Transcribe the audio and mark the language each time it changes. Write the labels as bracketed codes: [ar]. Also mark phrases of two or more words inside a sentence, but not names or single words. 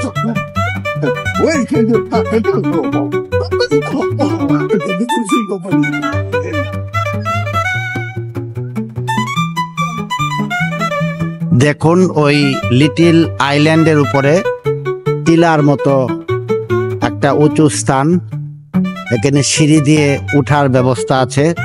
[zh] 我以前就看他这个做好，那就做不好啊，这肯定就是一个问题。 [bn] দেখুন ওই [en] little island [bn] উপরে টিলার মতো একটা উঁচু স্থান, এখানে সিঁড়ি দিয়ে উঠার ব্যবস্থা আছে।